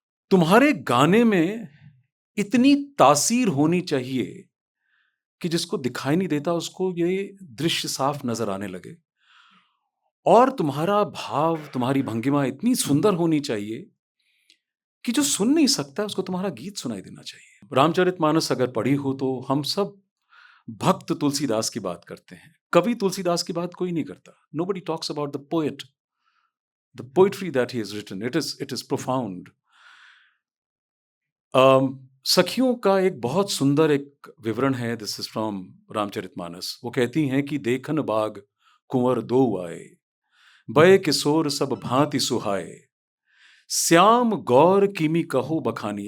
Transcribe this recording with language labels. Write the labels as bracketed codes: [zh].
[hi] तुम्हारे गाने में इतनी तासीर होनी चाहिए कि जिसको दिखाई नहीं देता उसको ये दृश्य साफ नजर आने लगे, और तुम्हारा भाव, तुम्हारी भंगिमा इतनी सुंदर होनी चाहिए कि जो सुन नहीं सकता उसको तुम्हारा गीत सुनाई देना चाहिए। रामचरितमानस अगर पढ़ी हो तो हम सब भक्त तुलसीदास की बात करते हैं, कवि तुलसीदास की बात कोई नहीं करता। [en] Nobody talks about the poet, the poetry that he has written. It is profound. [hi] सखियों का एक बहुत सुंदर एक विवरण है। [en] This is from Ramcharitmanas. [hi] वो कहती हैं कि देखन बाग कुंवर दो आए, बय किशोर सब भांति सुहाए, श्याम गौर किमी कहो बखानी।